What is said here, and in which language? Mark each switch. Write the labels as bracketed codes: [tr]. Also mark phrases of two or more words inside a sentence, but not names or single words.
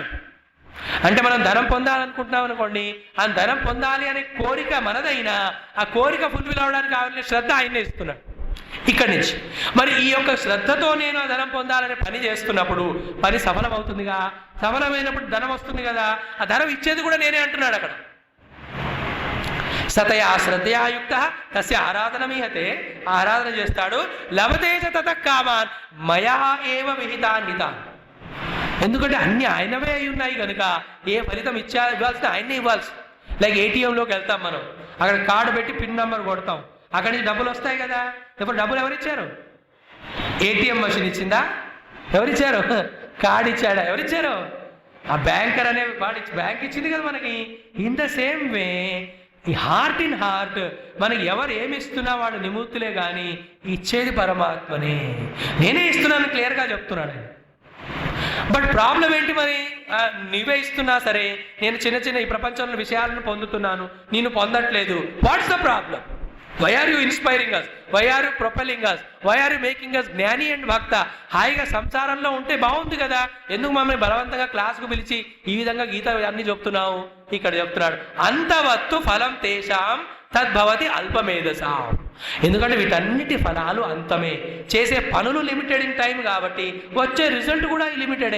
[te] అంటే మనం ధనం పొందాలనుకుంటున్నాం అనుకోండి, ఆ ధనం పొందాలి అనే కోరిక మనదైనా ఆ కోరిక ఫుల్ఫిల్ అవడానికి కావాల్సిన శ్రద్ధ ఆయనే ఇస్తున్నాడు ఇక్కడి నుంచి. మరి ఈ యొక్క శ్రద్ధతో నేను ఆ ధనం పొందాలనే పని చేస్తున్నప్పుడు పని సఫలం అవుతుందిగా. సఫలమైనప్పుడు ధనం వస్తుంది కదా, ఆ ధనం ఇచ్చేది కూడా నేనే అంటున్నాడు అక్కడ. [sa] సతయా శ్రద్ధయాయుక్త తస్య ఆరాధనమీహతే, [te] ఆరాధన చేస్తాడు. [sa] లభతే చ తతః కామాన్ మయా ఏవ విహితాన్నితాన్. [te] ఎందుకంటే అన్ని ఆయనవే అయి ఉన్నాయి కనుక ఏ ఫలితం ఇవ్వాల్సిన ఆయనే ఇవ్వాల్సి. లైక్ ఏటీఎంలోకి వెళ్తాం మనం, అక్కడ కార్డు పెట్టి పిన్ నెంబర్ కొడతాం, అక్కడి నుంచి డబ్బులు వస్తాయి కదా. ఇప్పుడు డబ్బులు ఎవరిచ్చారు? [en] ATM machine [te] ఇచ్చిందా? ఎవరిచ్చారు? కార్డు ఇచ్చాడా? ఎవరిచ్చారు? ఆ బ్యాంకర్ అనే వాడు బ్యాంక్ ఇచ్చింది కదా మనకి. [en] in the same way [te] ఈ [en] heart in heart [te] మనకి ఎవరు ఏమి ఇస్తున్నా వాడు నిమూర్తులే కానీ ఇచ్చేది పరమాత్మనే, నేనే ఇస్తున్నాను క్లియర్గా చెప్తున్నాడు ఆయన. [en] but problem [te] ఏంటి? మరి నీవే ఇస్తున్నా సరే నేను చిన్న చిన్న ఈ ప్రపంచంలో విషయాలను పొందుతున్నాను, నేను పొందట్లేదు. [en] What's the problem? Why are you inspiring us? Why are you propelling us? Why are you making us jnani and bhakta? [te] హాయిగా సంసారంలో ఉంటే బాగుంది కదా, ఎందుకు మమ్మల్ని బలవంతంగా క్లాసుకు పిలిచి ఈ విధంగా గీత అన్ని చెప్తున్నావు? ఇక్కడ చెప్తున్నాడు [sa] అంతవత్తు ఫలం తేషాం తద్భవతి అల్పమేధసాం. [te] ఎందుకంటే వీటన్నిటి ఫలాలు అంతమే, చేసే పనులు [en] limited in time [te] కాబట్టి వచ్చే రిజల్ట్ కూడా లిమిటెడే.